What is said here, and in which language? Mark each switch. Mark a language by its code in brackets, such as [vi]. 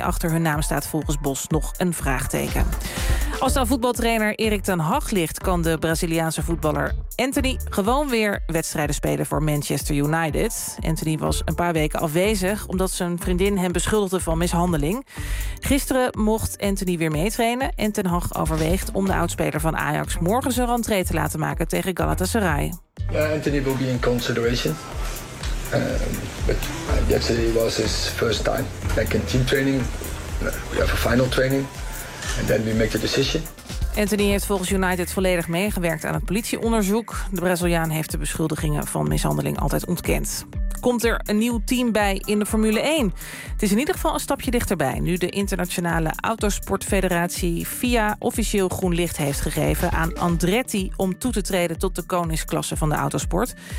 [nl] Achter hun naam staat volgens Bos nog een vraagteken. Als dan voetbaltrainer Erik ten Hag ligt, kan de Braziliaanse voetballer Anthony gewoon weer wedstrijden spelen voor Manchester United. Anthony was een paar weken afwezig omdat zijn vriendin hem beschuldigde van mishandeling. Gisteren mocht Anthony weer meetrainen en ten Hag overweegt om de oudspeler van Ajax morgen zijn rentree te laten maken tegen Galatasaray. [en] Anthony will be in consideration. But yesterday was his first time back in team training. We have a final training. And then we make the decision. [nl] Anthony heeft volgens United volledig meegewerkt aan het politieonderzoek. De Braziliaan heeft de beschuldigingen van mishandeling altijd ontkend. Komt er een nieuw team bij in de Formule 1? Het is in ieder geval een stapje dichterbij. Nu de Internationale Autosportfederatie FIA officieel groen licht heeft gegeven aan Andretti om toe te treden tot de koningsklasse van de autosport.